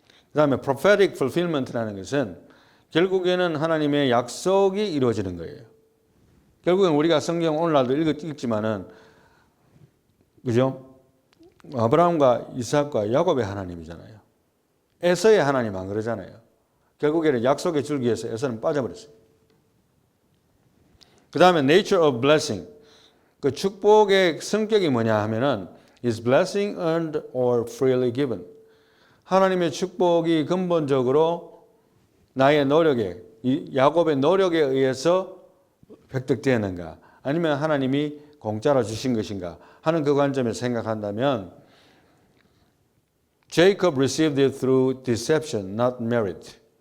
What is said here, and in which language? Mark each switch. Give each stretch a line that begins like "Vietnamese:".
Korean: 그 다음에 prophetic fulfillment라는 것은 결국에는 하나님의 약속이 이루어지는 거예요. 결국엔 우리가 성경 오늘날도 읽지만은, 그죠? 아브라함과 이삭과 야곱의 하나님이잖아요. 에서의 하나님 안 그러잖아요. 결국에는 약속의 줄기에서 에서는 빠져버렸어요. 그 다음에
English: nature of blessing.
Korean: 그 축복의 성격이 뭐냐 하면은
English: is blessing earned or freely given.
Korean: 하나님의 축복이 근본적으로 나의 노력에, 야곱의 노력에 의해서 획득되는가 아니면 하나님이 공짜로 주신 것인가 하는 그 관점에서 생각한다면
English: Jacob received it through deception, not merit.